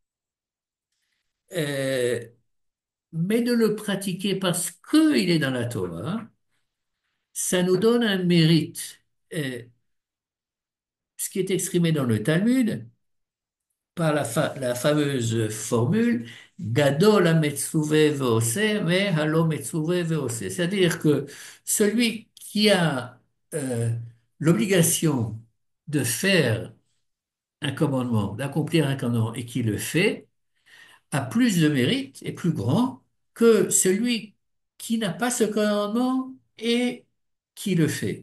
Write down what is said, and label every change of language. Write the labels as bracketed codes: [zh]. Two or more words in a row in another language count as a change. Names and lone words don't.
[fr] euh, mais de le pratiquer parce qu'il est dans la Torah, ça nous donne un mérite. Euh, Ce qui est exprimé dans le Talmud par la fameuse formule [he] גדול המצווה ועושה, mais הלא מצווה ועושה. [fr] C'est-à-dire que celui qui a l'obligation de faire un commandement, d'accomplir un commandement et qui le fait, a plus de mérite, est plus grand que celui qui n'a pas ce commandement et qui le fait.